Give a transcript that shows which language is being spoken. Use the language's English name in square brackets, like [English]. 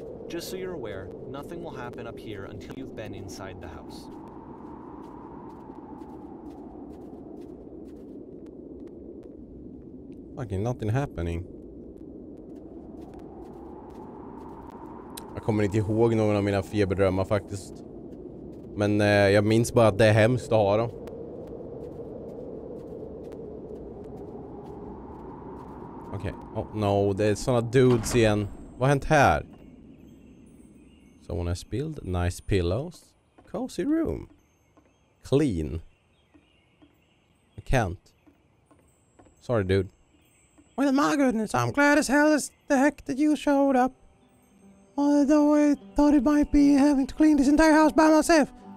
[English] Just so you're aware, nothing will happen up here until you've been inside the house. Fucking nothing happening. [Swedish] Jag kommer inte ihåg någon av mina feberdrömmar faktiskt. Men jag minns bara att det är hemskt att ha dem. Okej. [English] Oh no, [Swedish] det är såna dudes igen. Vad har hänt här? [English] Someone has spilled nice pillows. Cozy room. Clean. I can't. Sorry, dude. Well, my goodness, I'm glad as hell as the heck that you showed up. Although I thought it might be having to clean this entire house by myself.